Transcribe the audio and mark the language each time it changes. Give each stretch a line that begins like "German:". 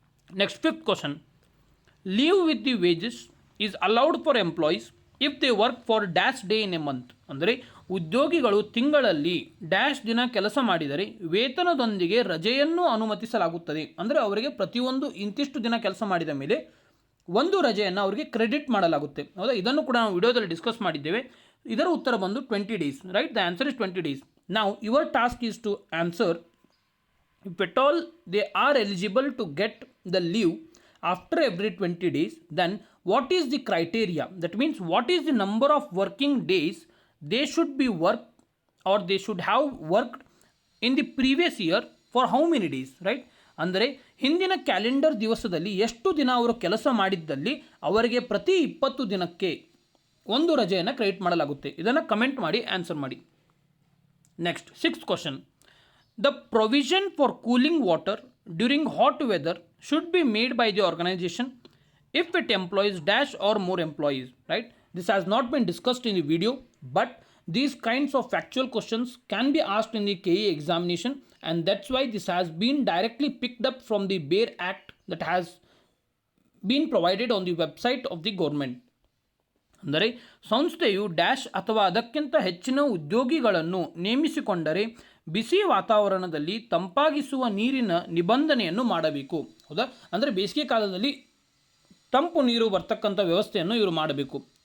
English: Next, fifth question. Leave with the wages is allowed for employees if they work for dash day in a month.
Kannada: ಅಂದರೆ ಉದ್ಯೋಗಿಗಳು ತಿಂಗಳಲ್ಲಿ dash ದಿನ ಕೆಲಸ ಮಾಡಿದರೆ ವೇತನದೊಂದಿಗೆ ರಜೆಯನ್ನು ಅನುಮತಿಸಲಾಗುತ್ತದೆ. ಅಂದರೆ ಅವರಿಗೆ ಪ್ರತಿಯೊಂದು ಇಂತಿಷ್ಟು ದಿನ ಕೆಲಸ ಮಾಡಿದ ಮೇಲೆ ಒಂದು ರಜೆಯನ್ನು ಅವರಿಗೆ ಕ್ರೆಡಿಟ್ ಮಾಡಲಾಗುತ್ತೆ. ಹೌದಾ? ಇದನ್ನು ಕೂಡ ನಾವು ವಿಡಿಯೋದಲ್ಲಿ ಡಿಸ್ಕಸ್ ಮಾಡಿದ್ದೇವೆ. ಇದರ ಉತ್ತರ ಬಂದು
English: 20 days. Right? The answer is 20 days. Now your task is to answer if at all they are eligible to get the leave after every 20 days, then what is the criteria? That means what is the number of working days they should be worked or they should have worked in the previous year for how many days, right?
Kannada: ಅಂದರೆ ಹಿಂದಿನ calendar ದಿವಸದಲ್ಲಿ ಎಷ್ಟು ದಿನ ಅವರು ಕೆಲಸ ಮಾಡಿದ್ದಲ್ಲಿ ಅವರಿಗೆ ಪ್ರತಿ 20 ದಿನಕ್ಕೆ ಒಂದು ರಜೆಯನ್ನು ಕ್ರೆಡಿಟ್ ಮಾಡಲಾಗುತ್ತೆ. ಇದನ್ನು ಕಮೆಂಟ್ ಮಾಡಿ ಆನ್ಸರ್ ಮಾಡಿ.
English: Next 6th question. The provision for cooling water during hot weather should be made by the organization if it employs dash or more employees, right? This has not been discussed in the video, but these kinds of factual questions can be asked in the KE examination, and that's why this has been directly picked up from the bare act that has been provided on the website of the government.
Kannada: ಅಂದರೆ ಸಂಸ್ಥೆಯು dash ಅಥವಾ ಅದಕ್ಕಿಂತ ಹೆಚ್ಚಿನ ಉದ್ಯೋಗಿಗಳನ್ನು ನೇಮಿಸಿಕೊಂಡರೆ ಬಿಸಿ ವಾತಾವರಣದಲ್ಲಿ ತಂಪಾಗಿಸುವ ನೀರಿನ ನಿಬಂಧನೆಯನ್ನು ಮಾಡಬೇಕು. ಹೌದಾ? ಅಂದರೆ ಬೇಸಿಗೆ ಕಾಲದಲ್ಲಿ ತಂಪು ನೀರು ಬರ್ತಕ್ಕಂಥ ವ್ಯವಸ್ಥೆಯನ್ನು ಇವರು ಮಾಡಬೇಕು.